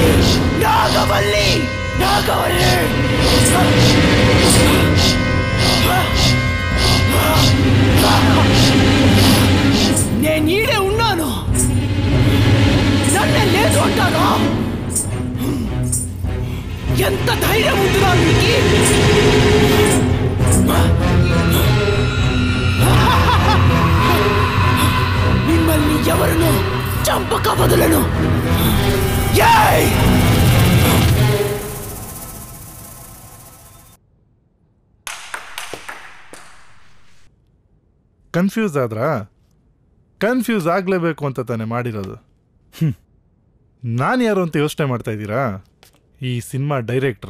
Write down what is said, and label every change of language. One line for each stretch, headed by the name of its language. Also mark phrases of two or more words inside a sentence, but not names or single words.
Telugu: నాగవల్లి నాగవల్లి నేను ఈడే ఉన్నాను, నన్నే లేదు అంటాను. ఎంత ధైర్యం ఉందిరా నీకు? మిమ్మల్ని ఎవరును చంపక వదలను.
Kannada: ಕನ್ಫ್ಯೂಸ್ ಆದ್ರಾ? ಕನ್ಫ್ಯೂಸ್ ಆಗಲೇಬೇಕು ಅಂತ ತಾನೇ ಮಾಡಿರೋದು. ನಾನು ಯಾರು ಅಂತ ಯೋಚನೆ ಮಾಡ್ತಾ ಇದ್ದೀರಾ? ಈ ಸಿನಿಮಾ ಡೈರೆಕ್ಟ್ರು.